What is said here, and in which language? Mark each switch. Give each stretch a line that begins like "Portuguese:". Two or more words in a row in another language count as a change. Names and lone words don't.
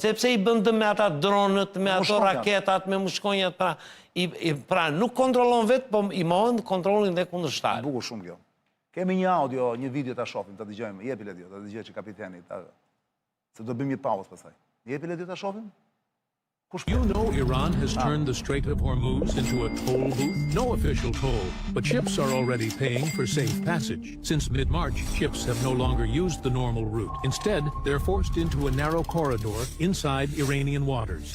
Albanian: Sepse i bën dëm me ata dronët, me ato raketat, me mushkonjat, pra nuk kontrollon vetë, po i mohon kontrollin dhe kundërshtar. Bukur shumë kjo. Kemi një audio, një video ta shohim, ta dëgjojmë. Jepi Ledio, ta dëgjoj që kapiteni, se do bëjmë një pauzë pastaj. Jepi Ledio ta shohim?
English: You know Iran has turned the Strait of Hormuz into a toll booth? No official toll, but ships are already paying for safe passage. Since mid-March, ships have no longer used the normal route. Instead, they're forced into a narrow corridor inside Iranian waters.